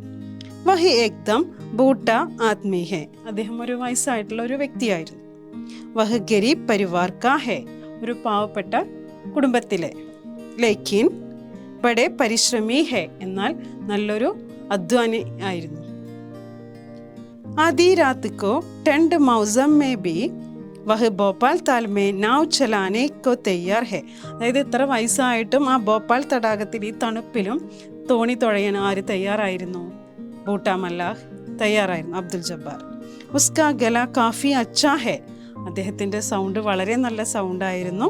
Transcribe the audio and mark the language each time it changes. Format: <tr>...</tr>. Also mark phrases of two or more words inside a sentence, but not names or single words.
<hi>वही एकदम बूढ़ा आदमी है,</hi> <ml>അദ്ദേഹം ഒരു വയസ്സായിട്ടുള്ള ഒരു വ്യക്തിയായിരുന്നു.</ml> <hi>वह ग़रीब परिवार का है,</hi> <ml>ഒരു പാവപ്പെട്ട കുടുംബത്തിലെ.</ml> <hi>लेकिन बड़े परिश्रमी है,</hi> <ml>എന്നാൽ നല്ലൊരു അധ്വാനി ആയിരുന്നു.</ml> <hi>आधी रात को ठंड मौसम में भी वह भोपाल ताल में नाव चलाने को तैयार है.</hi> <ml>അതായത് ഇത്ര വയസ്സായിട്ടും ആ ഭോപ്പാൽ തടാകത്തിൽ ഈ തണുപ്പിലും തോണി തുഴയാൻ ആര് തയ്യാറായിരുന്നു? ബൂട്ടാ മല്ലാഹ് തയ്യാറായിരുന്നു. അബ്ദുൽ ജബ്ബാർ.</ml> <hi>उसका गला काफ़ी अच्छा है,</hi> <ml>അദ്ദേഹത്തിൻ്റെ സൗണ്ട് വളരെ നല്ല സൗണ്ടായിരുന്നു.</ml>